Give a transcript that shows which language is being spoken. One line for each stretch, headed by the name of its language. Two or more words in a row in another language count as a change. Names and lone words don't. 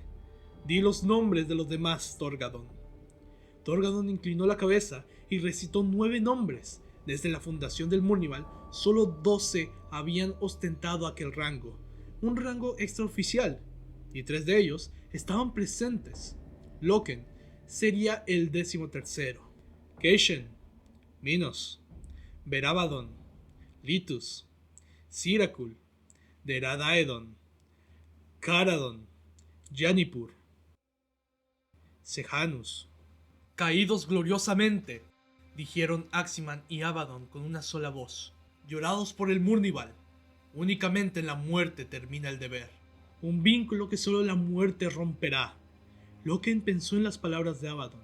Spanish: Di los nombres de los demás, Torgadon. Torgadon inclinó la cabeza y recitó 9 nombres. Desde la fundación del Murnival, solo 12 habían ostentado aquel rango, un rango extraoficial, y 3 de ellos estaban presentes. Loken sería el 13º. Keishen, Minos, Verabaddon, Litus, Sirakul, Deradaedon, Caradon, Yanipur, Sejanus. Caídos gloriosamente, dijeron Aximan y Abaddon con una sola voz. Llorados por el Murnival. Únicamente en la muerte termina el deber. Un vínculo que solo la muerte romperá. Loken pensó en las palabras de Abaddon.